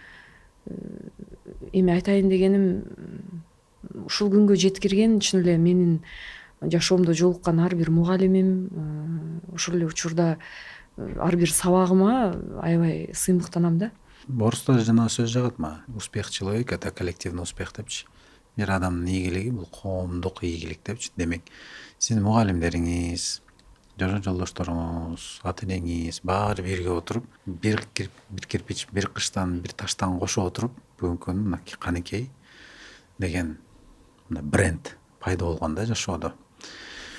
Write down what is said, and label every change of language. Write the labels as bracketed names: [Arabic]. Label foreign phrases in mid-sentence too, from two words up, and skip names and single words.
[Kyrgyz] Эми айтайын дегеним, ушул күнгө жеткирген чын эле менин жашоомдо жолуккан ар бир мугалимим, ошол эле учурда ар бир сабагыма аябай сыймыктанам да. Орустар жана сөз жагат мага. [Russian] Успех человека — это коллективный успех депчи. [Kyrgyz] Бир адамдын ийгилиги бул коомдук ийгилик депчи. Демек, сиздин мугалимдериңиз, жашоо жолдошторуңуз, ата энеңиз баары бирге отуруп, бир кирпич, бир кыштан, бир таштан кошо отуруп, бүгүнкү мына каныкей деген бренд пайда болгон да жашоодо.